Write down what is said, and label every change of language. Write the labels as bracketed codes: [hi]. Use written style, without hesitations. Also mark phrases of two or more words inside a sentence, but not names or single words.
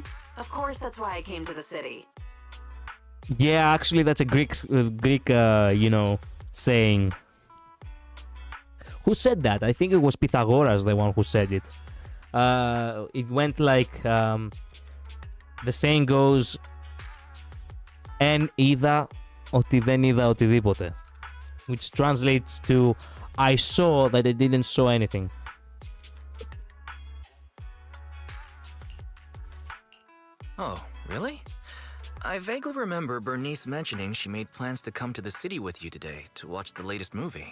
[en] Of course, that's why I came to the city. Yeah, actually, that's a Greek, you know, saying. Who said that? I think it was Pythagoras, the one who said it. It went like, the saying goes, [el] en είδα ότι δεν είδα οτιδήποτε. [en] Which translates to, I saw that I didn't saw anything. Oh, really? I vaguely remember Bernice mentioning she made plans to come to the city with you today to watch the latest movie.